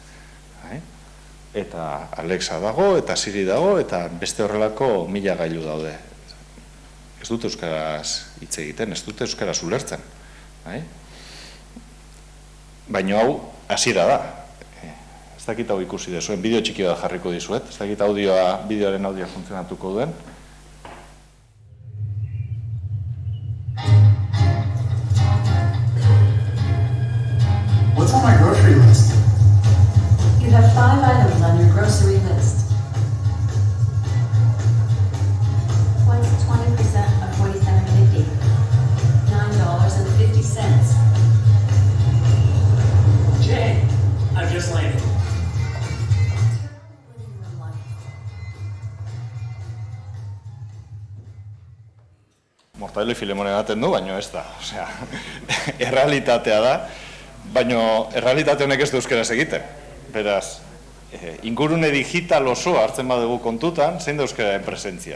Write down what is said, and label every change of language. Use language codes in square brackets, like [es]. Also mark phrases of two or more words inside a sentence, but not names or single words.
[eu] Eta Alexa dago, eta Siri dago, eta beste horrelako 1000 gailu daude. Ez dute euskaraz hitz egiten, ez dute euskaraz ulertzen. Baina hau hasiera da. Ez dakit hau ikusi dezuen, bideo txiki bat jarriko dizuet, ez dakit bideoaren audioa funtzionatuko duen. [en] What's on my grocery list? You have 5 items on your grocery list. What's 20% of $47.50? $9.50. Jay, I've just landed. [eu] Mortadelo y Filemon egaten du, baina ez da. Errealitatea da, baina errealitate honek ez du euskaraz egiten. Beraz, ingurune digital oso hartzen badugu kontutan, zein da euskararen presentzia?